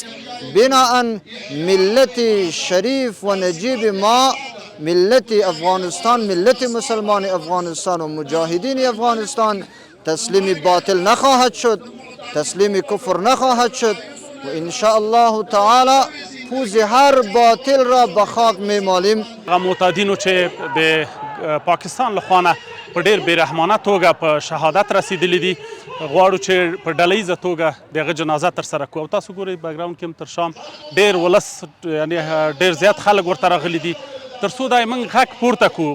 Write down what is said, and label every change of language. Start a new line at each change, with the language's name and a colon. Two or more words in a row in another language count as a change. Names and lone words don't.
Persian: بناء ملت شریف و نجیب ما، ملت افغانستان، ملت مسلمان افغانستان و مجاهدین افغانستان تسلیم باطل نخواهد شد، تسلیم کفر نخواهد شد و
Arabic: ان شاء الله تعالی
Persian: پوز هر باطل را به خاک میمالیم.
Pashto: معتادینو چې به پاکستان لخوانه په ډیر بیرحمانه توګه په شهادت رسیدلی دي، غواړو چې په ډلهیزه توګه دغه جنازه ترسره کړو. او تاسو ګورئ بیکګراوند کې هم تر شام ډیر ولس، یعنی ډیر زیات خلک ورته راغلي دي تر څو دا موږ غږ پورته کړو.